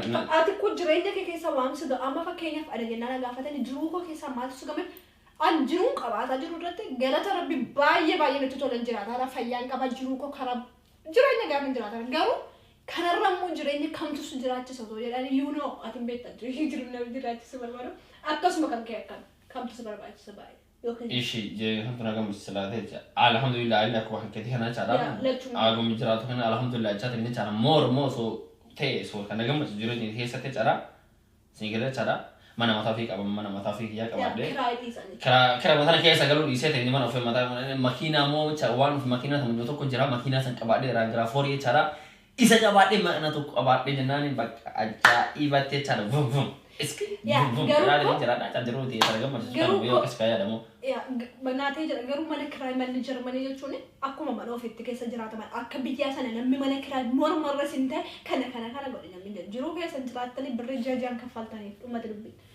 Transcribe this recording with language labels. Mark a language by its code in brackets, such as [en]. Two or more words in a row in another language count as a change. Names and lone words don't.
[om] ati kun jireenya kee keessa waan si amma fakkeenyaaf ada jennaan gaafatani jiruu koo keessa maaltu si gammachiisa an jiruun qabaata jiru irratti galata rabbi baay'ee nutti tolan jiraata fayyaan qaba jiruu koo karaa jireenya gaafa jiraata garuu kanarra immoo jireenya kamtu si jiraachisa osoo jedhani [en] you know [om] ati beekta jireenya jiraachisa barbaadu akkasuma kan kee akkam kamtu si barbaachisa baay'ee ishi jireenya kana gammachiisa laatee alhamdulillah inni akka waan keetii kana chaadha agum jiraatu kana alhamdulillah chaata inni chaadha [en] more so [om] ta'e so kana gammachiisa jireenya keessatti chaadha sinigala chaadha mana mata fi qaba mana mata fi ya qabade kira mata keessa galu dhiisee ta'e mana ofii mata makiina moo waan of makiina tamu tokko jira makiina san qabade rangira forii jechaadha isa qabade mana tokko qabade jennaan bakka ajaa'ibatti jechaadha vum vum Banaatee jira garuu mana kiraa manni Jarmanii jechuun akkuma mana ofiitti keessa jiraataman akka biyyaa sana namni mana kiraa mormarra sin ta'e kana godhe namni jiruu keessa jiraattanii birrii jajaan kaffaltaniif dhumate dubbii.